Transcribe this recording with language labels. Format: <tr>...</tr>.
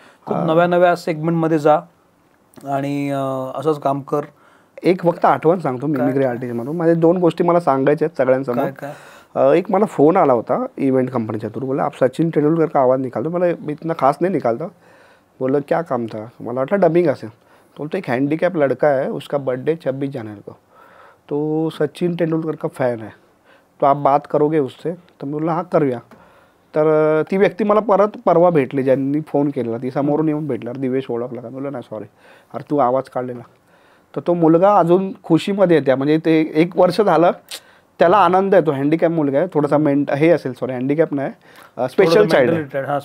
<mr>खूप नव्या सेगमेंटमध्ये जा आणि असंच काम कर. एक फक्त आठवण सांगतो मिमिक्री आर्टिस्ट म्हणून, माझ्या 2 गोष्टी मला सांगायच्या आहेत सगळ्यांसमोर. एक मला फोन आला होता इव्हेंट कंपनीच्या थ्रू,</mr> <hi>बोला आप सचिन तेंदुलकर का आवाज निकालतो. मला इतना खास नहीं निकालता. बोला क्या काम था.</hi> <mr>मला वाटलं डबिंग असेल.</mr> <hi>बोलतो एक हँडीकॅप लड़का है, उसका बर्थडे 26 जनवरी को, तो सचिन तेंदुलकर का फॅन है, तो आप बात करोगे उससे.</hi> <mr>तर मी बोलला हां करूया. तर ती व्यक्ती मला परवा भेटली, ज्यांनी फोन केलेला, ती समोरून येऊन भेटल्यावर दिवेश ओळखला का. बोलला नाही सॉरी, अरे तू आवाज काढलेला. तर तो मुलगा अजून खुशीमध्ये येते, म्हणजे ते 1 वर्ष झालं, त्याला आनंद आहे. तो हँडिकॅप मुलगा आहे, थोडासा हे असेल, सॉरी हँडिकॅप नाही, स्पेशल चाइल्ड.</mr>